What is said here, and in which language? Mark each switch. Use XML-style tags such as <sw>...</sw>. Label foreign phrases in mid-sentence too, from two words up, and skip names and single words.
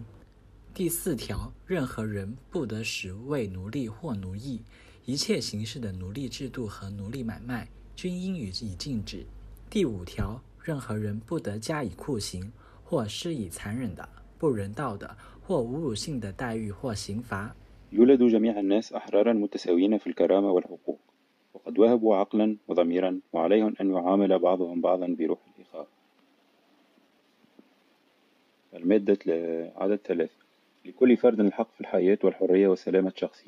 <zh>第四條，任何人不得使為奴隸或奴役，一切形式的奴隸制度和奴隸買賣均應予以禁止。第五條，任何人不得加以酷刑或施以殘忍的、不人道的或侮辱性的待遇或刑罰。</zh> <ar>يولد جميع الناس أحرارا متساويين في الكرامة والحقوق، وقد وهبوا عقلا وضميرا، وعليهم أن يعامل بعضهم بعضا بروح الإخاء. المادة عدد 3. لكل فرد الحق في الحياة والحرية وسلامة شخصه.</ar>